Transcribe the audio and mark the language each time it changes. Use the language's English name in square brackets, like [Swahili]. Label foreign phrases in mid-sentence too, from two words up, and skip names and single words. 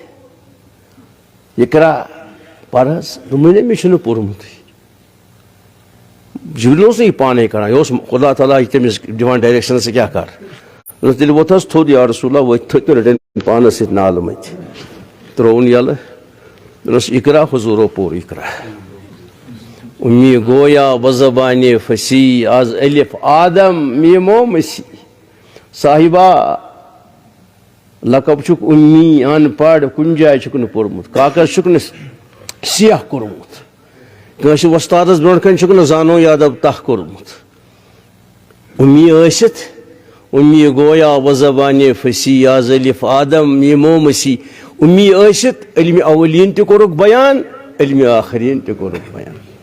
[Kashmiri] اقرا پر حظ دوٚپمَے نا مےٚ چھُنہٕ پوٚرمُتٕے جبریٖل اوس نہٕ یہِ پانے کران یہِ اوس خدا تعالیٰ تٔمِس دِوان ڈایریکشن ژٕ کیٛاہ کر تیٚلہِ ووٚتھ حظ تھوٚد [Arabic] یا رسول اللہ [Kashmiri] ؤتھۍ تھٔدۍ تہٕ رٔٹِنۍ پانس سۭتۍ نالہٕ مٔتۍ ترٛووُن یَلہٕ دوٚپنس اقرا حضوٗرو پوٚر اقرا [Persian] اُمی گویا وزبانہِ فصیح آز الف آدم میٖمو مسیح [Kashmiri] صاحبہ لقب چھُکھ اُمی ان پڑھ کُنہِ جایہِ چھُکھ نہٕ پوٚرمُت کاکز چھُکھ نہٕ سیاہ کوٚرمُت کٲنٛسہِ وۄستادس برونٛٹھ کنہِ چھُکھ نہٕ زانو یادب تہ کوٚرمُت اُمی ٲسِتھ [Persian] اُمی گویا وزبانہِ فصیح آز الف آدم میٖمو مسیح [Kashmiri] اُمی ٲسِتھ علمِ اولین تہِ کوٚرُکھ بیان علمِ آخریٖن تہِ کوٚرُکھ بیان